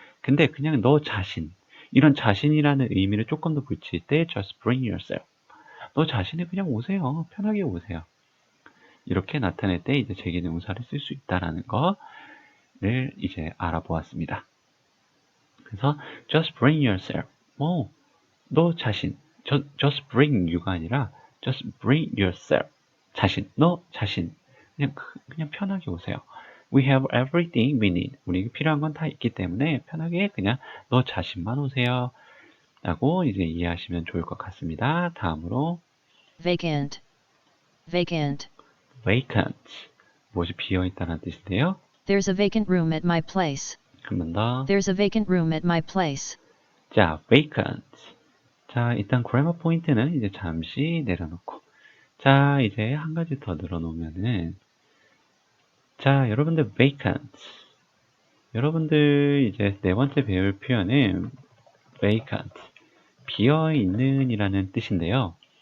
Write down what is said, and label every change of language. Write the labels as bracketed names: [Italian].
[Korean] 근데 그냥 너 자신, 이런 자신이라는 의미를 조금 더 붙일 때 [English] just bring yourself. [Korean] 너 자신을 그냥 오세요. 편하게 오세요. 이렇게 나타낼 때 이제 제기대명사를 쓸 수 있다라는 거를 이제 알아보았습니다. 그래서 [English] just bring yourself. [Korean] 너 자신. [English] just bring you가 [Korean] 아니라 [English] just bring yourself. [Korean] 자신. 너 자신. 그냥 편하게 오세요. [English] We have everything we need. [Korean] 우리에게 필요한 건 다 있기 때문에 편하게 그냥 너 자신만 오세요. 라고 이제 이해하시면 좋을 것 같습니다. 다음으로 [English] Vacant. Vacant. vacant. [Korean] 무엇이 비어있다는 뜻인데요. [English] There's a vacant room at my place. [Korean] 한 번 더. [English] There's a vacant room at my place. [Korean] 자, vacant. 자, 일단 그래머 포인트는 이제 잠시 내려놓고. 자, 이제 한 가지 더 늘어놓으면은. 자, 여러분들 vacant. 여러분들 이제 네 번째 배울 표현은 vacant, 비어있는 이라는 뜻인데요.